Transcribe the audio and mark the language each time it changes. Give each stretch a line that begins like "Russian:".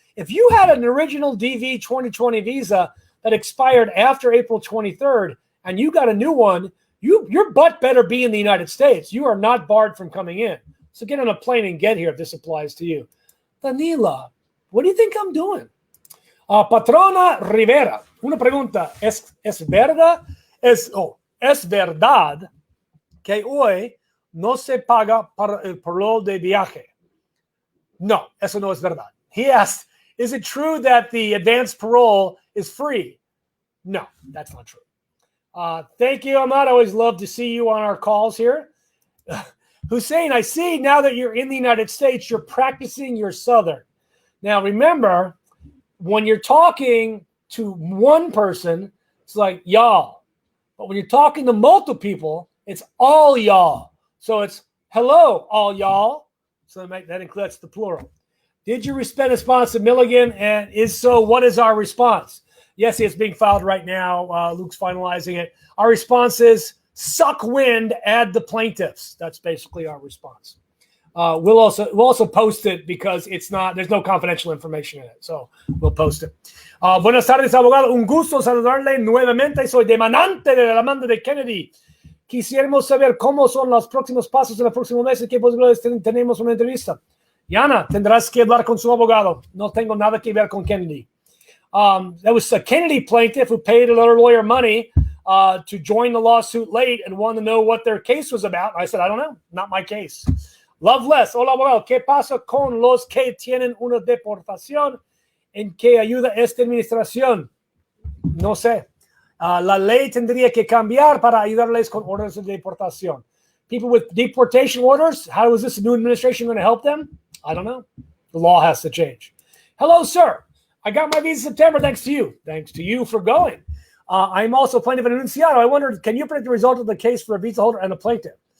English: If you had an original DV 2020 visa that expired after April 23rd, and you got a new one, your butt better be in the United States. You are not barred from coming in. So get on a plane and get here if this applies to you. Danila, what do you think I'm doing?
Spanish: Patrona Rivera, una pregunta. ¿Es verdad? Es verdad que hoy no se paga para el parol de viaje? No, eso no es verdad.
English: He asked, is it true that the advanced parole is free? No, that's not true. Thank you, Ahmad. I always love to see you on our calls here. Hussein, I see now that you're in the United States, you're practicing your Southern. Now, remember, when you're talking to one person, it's like y'all. But when you're talking to multiple people, it's all y'all. So it's hello, all y'all. So that includes the plural. Did you respond to Milligan? And is so, what is our response? Yes, it's being filed right now. Luke's finalizing it. Our response is suck wind, add the plaintiffs. That's basically our response. We'll also post it because there's no confidential information in it. So we'll post it.
Spanish: Buenas tardes, abogado. Un gusto saludarle nuevamente. Soy demandante de la demanda de Kennedy. Quisiéramos saber cómo son los próximos pasos en los próximos meses. ¿Qué posibilidades tenemos una entrevista? Yana, tendrás que hablar con su abogado. No tengo nada que ver con Kennedy.
English: That was a Kennedy plaintiff who paid another lawyer money to join the lawsuit late and wanted to know what their case was about. I said, I don't know. Not my case. Loveless.
Spanish: Hola, abogado. ¿Qué pasa con los que tienen una deportación? ¿En qué ayuda esta administración? No sé. La ley tendría que cambiar para ayudarles con órdenes de deportación.
English: People with deportation orders, how is this new administration going to help them? I don't know. The law has to change. Hello, sir. I got my visa in September thanks to you. Thanks to you for going. I'm also plaintiff in Enunciado. I wondered, can you predict the result of the case for a visa holder and a plaintiff?